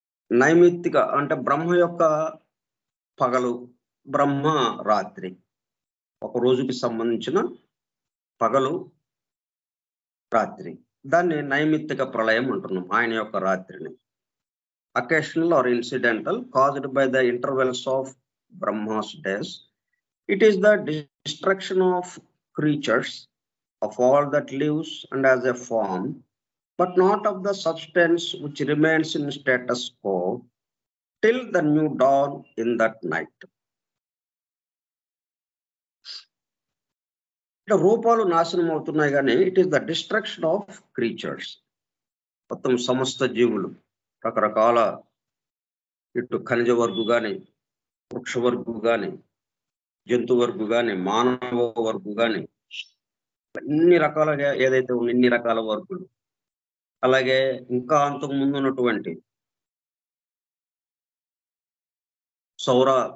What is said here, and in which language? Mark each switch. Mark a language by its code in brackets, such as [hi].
[te] నైమిత్తిక అంటే బ్రహ్మ యొక్క పగలు, బ్రహ్మ రాత్రి, ఒక రోజుకి సంబంధించిన పగలు, రాత్రి, దాన్ని నైమిత్తిక ప్రళయం అంటున్నాం. ఆయన యొక్క రాత్రిని [en] Occasional or incidental caused by the intervals of Brahma's days. It is the destruction of creatures, of all that lives and as a form, but not of the substance which remains in status quo till the new dawn in that night. [te] రూపాలు నాశనం అవుతున్నాయి కానీ [en] It is the destruction of creatures. [te] మొత్తం సమస్త జీవులు, రకరకాల ఇటు ఖనిజ వర్గు కానీ, వృక్ష వర్గు కానీ, జంతు వర్గు కానీ, మానవ వర్గు కానీ, అన్ని రకాలుగా ఏదైతే ఉన్న ఇన్ని రకాల వర్గులు, అలాగే ఇంకా అంతకు ముందు ఉన్నటువంటి సౌర